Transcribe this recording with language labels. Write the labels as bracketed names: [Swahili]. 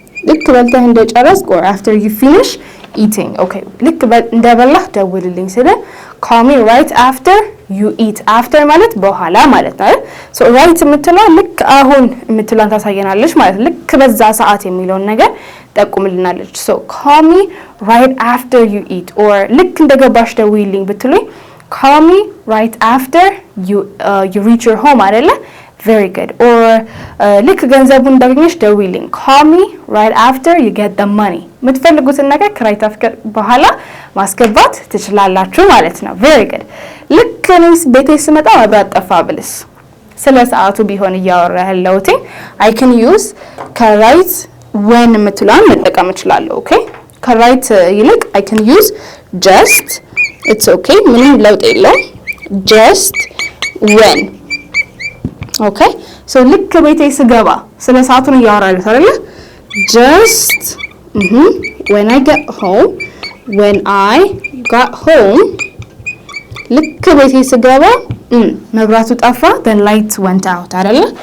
[Amharic] ልክ በልተህ እንደጨረስክ [English] or after you finish eating. Okay, [Amharic] ልክ እንደበላህ ደውልልኝ ስለ [English] call me right after you eat. [Amharic] after ማለት በኋላ ማለት ነው። so right የምትለው ልክ አሁን የምትለውን ታሳየናለች ማለት ልክ በዛ ሰዓት የሚለውን ነገር ጠቁምልናለች። so [English] call me right after you eat [Amharic] or ልክ እንደገባሽ ደውልልኝ ብትሉኝ [English] call me right after you reach your home [Amharic] አይደለ? [English] Very good. Or [Amharic] ልክ ገንዘቡን እንዳገኘሽ ደውልልኝ [English] call me right after you get the money. [Amharic] የምትፈልጉትን ነገር right after በኋላ ማስገባት ትችላላችሁ ማለት ነው። Very good. ልክ እኔስ ቤቴ ስመጣ መብራት ጠፋ ብልስ ስለ ሰዓቱ ቢሆን እያወራህለውት [English] I can use right when [Amharic] የምትለውን መጠቀም እችላለሁ። Okay? [English] right ይልቅ I can use just. It's okay. [Amharic] ምንም ለውጥ የለውም። just when. Okay? So ልክ ቤቴ ስገባ ስለ ሰዓቱን እያወራለሁ አይደል? [English] just when I get home, when I got home [Amharic] ልክ ቤቴ ስገባ መብራቱ ጠፋ, [English] the light went out አይደል?